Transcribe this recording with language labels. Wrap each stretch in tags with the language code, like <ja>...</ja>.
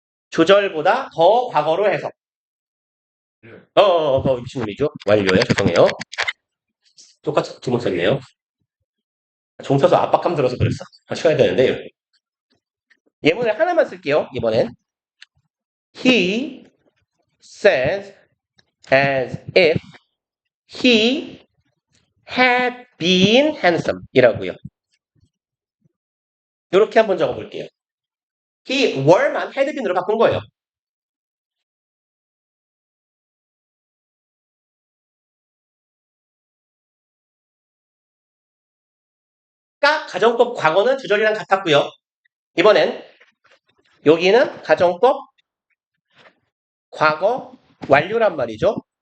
<ko>주절보다 더 과거로 해석. 미친놈이죠. 완료요. 죄송해요. 똑같이 두번 썼네요. 종 펴서 압박감 들어서 그랬어. 쳐야 되는데. 예문을 하나만 쓸게요. 이번엔.</ko> <en>He says as if he had been handsome</en> <ko>이라고요. 이렇게 한번 적어볼게요. He were만 had been으로 바꾼 거예요. 가정법 과거는 주절이랑 같았고요. 이번엔 여기는 가정법 과거 완료란 말이죠.</ko>